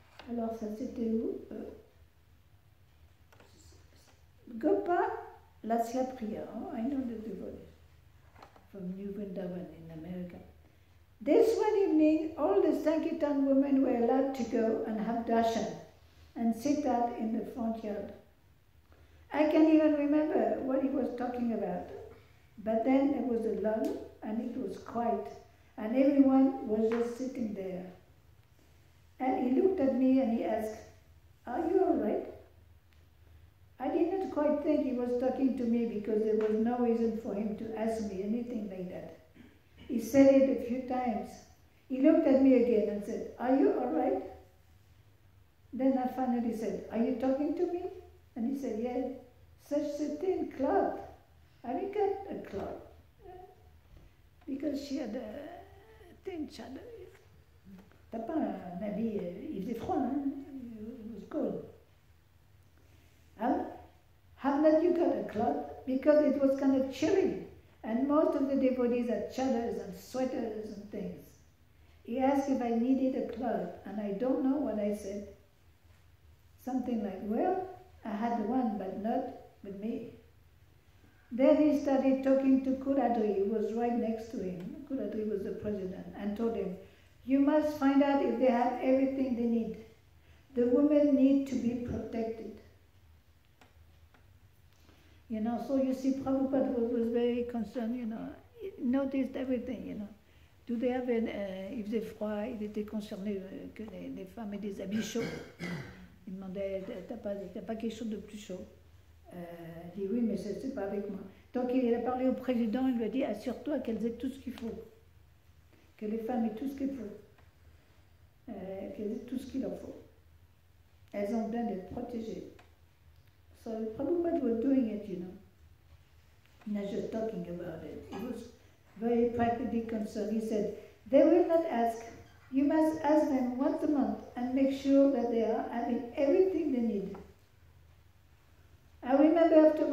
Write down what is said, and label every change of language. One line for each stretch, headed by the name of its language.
French: Alors ça c'était où Gopa Lasya Priya.
English: Oh, I know the devotees from New Vrindavan in America. This one evening, all the Sankirtan women were allowed to go and have darshan and sit out in the front yard. I can't even remember what he was talking about. But then there was a lull and it was quiet and everyone was just sitting there. And he looked at me and he asked, "Are you all right?" I did not quite think he was talking to me because there was no reason for him to ask me anything like that. He said it a few times. He looked at me again and said, "Are you all right?" Then I finally said, "Are you talking to me?" And he said, "Yes." Such a thin cloth. I got a cloth because she had a thin chador.
French: T'as pas un habit, il faisait froid, hein?
English: It was cold. Have not you got a cloth? Because it was kind of chilly. And most of the devotees had chadors and sweaters and things. He asked if I needed a cloth, and I don't know what I said. Something like, "Well, I had one, but not with me." Then he started talking to Kuradri, who was right next to him. Kuradri was the president, and told him, "You must find out if they have everything they need. The women need to be protected." You know, so you see, Prabhupada was very concerned, you know. He noticed everything, you know. Do they have
French: il faisait froid, il était concerné que les femmes aient des habits chauds. Il demandait, t'as pas quelque chose de plus chaud? Il dit, oui, mais c'est pas avec moi. Donc il a parlé au président, il lui a dit, assure-toi qu'elles aient tout ce qu'il faut. Que les femmes aient tout ce qu'il faut. Qu'elles aient tout ce qu'il leur faut. Elles ont besoin d'être protégées.
English: So Prabhupada was doing it, you know. Not just talking about it. He was very practically concerned. He said, "They will not ask. You must ask them once a month and make sure that they are having everything they need." I remember afterwards